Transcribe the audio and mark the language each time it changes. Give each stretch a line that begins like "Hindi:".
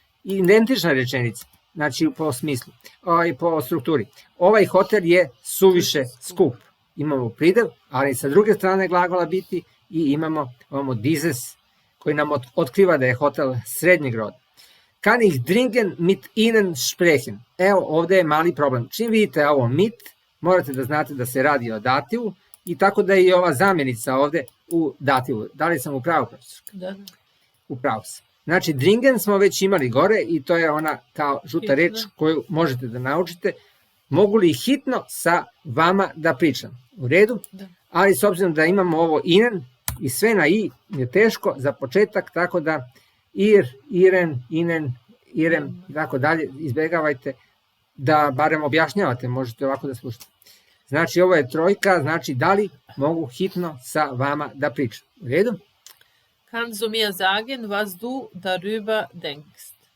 Serbian: Identična rečenica, znači po smislu, po strukturi. Ovaj hotel je suviše skup. Imamo pridev, ali sa druge strane glagola biti i imamo dieses koji nam otkriva da je hotel srednjeg roda.
German: Kann ich dringend mit Ihnen sprechen?
Serbian: Evo, ovde je mali problem. Čim vidite ovo mit, morate da znate da se radi o dativu, i tako da je i ova zamjenica ovde u dativu. Da li sam u pravu, profesor? Da. U pravu sam. Znači, dringend smo već imali gore i to je ona kao žuta reč koju možete da naučite. Mogu li hitno sa vama da pričam? U redu? Da. Ali s obzirom da imamo ovo inen i sve na i je teško za početak, tako da iren, inen, irem, tako dalje, izbjegavajte da barem objašnjavate, možete ovako da slušate. Znači, ovo je trojka, znači da li mogu hitno sa vama da pričam. U redu?
German: Kannst du mir sagen, was du darüber denkst?